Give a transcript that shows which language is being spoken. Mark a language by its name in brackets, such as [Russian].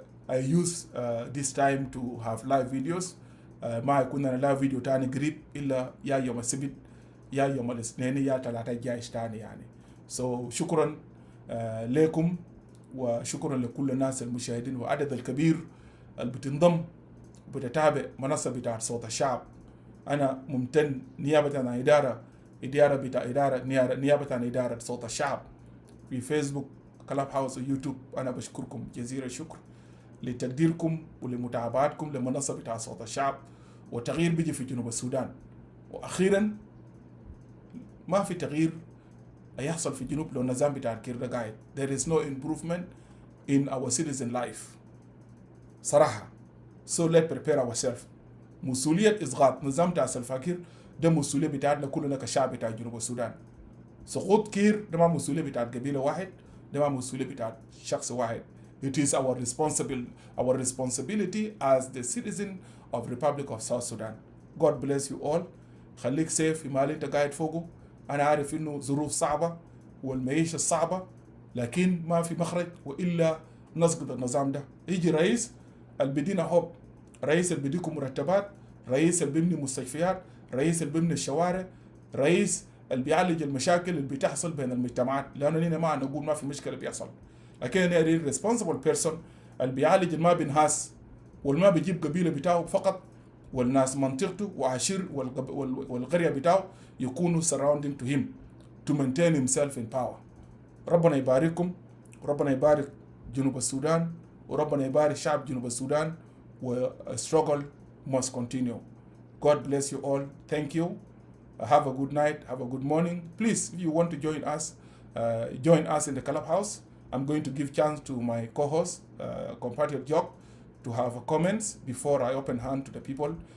[English] I use this time to have live videos. [Arabic] ما يكون أنا لايف فيديو تاني قريب إلا يا يوم السبت يا يوم الاثنين يا ثلاثة جايش تاني يعني. So شكرا لكم وشكرا لكل الناس المشاهدين وعدد الكبير اللي بتنضم وبتتابع منصة بتاعت صوت الشعب. أنا ممتن نيابة عن نيابة عن إدارة صوت الشعب في فيسبوك كلاب هاوس ويوتيوب. أنا بشكركم جزيل الشكر لتقديركم ولمتابعتكم لمنصة بتاع صوت الشعب. وتغيير بيجي في جنوب السودان، وأخيرا ما في تغيير يحصل في الجنوب لو النظام بتاع كير ده قاعد. [English] There is no improvement in our citizen life صراحة. So let's prepare ourselves. [Arabic] مسؤولية إسقاط نظام بتاع الفاكر ده مسؤولية بتاعتنا كلنا كشعب بتاع جنوب السودان. سقوط كير ده ما مسؤولية بتاعت قبيلة واحد، ده ما مسؤولية بتاعت شخص واحد. [English] It is our responsibility as the citizen of Republic of South Sudan. God bless you all. [Arabic] خليك سيف في مالي انت قاعد فوقه. أنا عارف إنه ظروف صعبة والمعيشة صعبة، لكن ما في مخرج وإلا نسقط النظام ده. يجي رئيس البدينا حب، رئيس اللي بيديكم مرتبات، رئيس اللي بيبني مستشفيات، رئيس اللي بيبني الشوارع، رئيس اللي بيعالج المشاكل اللي بتحصل بين المجتمعات. لأنه هنا ما نقول ما في مشكلة بيحصل، لكن هنا responsible person اللي بيعالج ما بينهاس والما بيجيب قبيلة بتاعه فقط، والناس منطقته وعشير والقرية بتاعه يكونوا surrounding to him to maintain himself in power. ربنا يبارككم وربنا يبارك جنوب السودان وربنا يبارك شعب جنوب السودان. [English] struggle must continue. God bless you all. Thank you. Have a good night. Have a good morning. Please, if you want to join us in the clubhouse. I'm going to give chance to my co-host, compatriot Jock, to have comments before I open hand to the people.